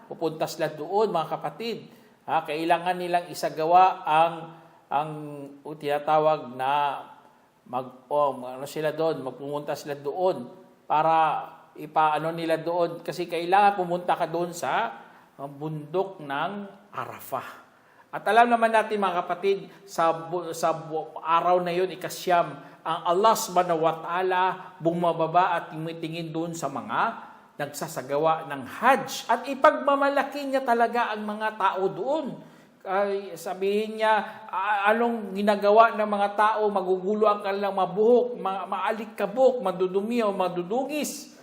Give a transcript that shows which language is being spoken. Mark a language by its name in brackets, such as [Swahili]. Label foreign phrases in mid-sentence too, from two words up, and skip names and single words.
[Filipino] Pupunta sila doon mga kapatid. Kailangan nilang isagawa ang tinatawag na magpumunta sila doon para ipaano nila doon kasi kailangan pumunta ka doon sa bundok ng Arafah. At alam naman natin mga kapatid, sa araw na yun, ikasyam, ang Allah [Arabic] سبحانه وتعالى [Filipino] bumababa at tumitingin doon sa mga nagsasagawa ng Hajj. At ipagmamalaki niya talaga ang mga tao doon. Sabihin niya, anong ginagawa ng mga tao, magugulo ang kanilang mabuhok, maalikabok, madudumi o madudugis.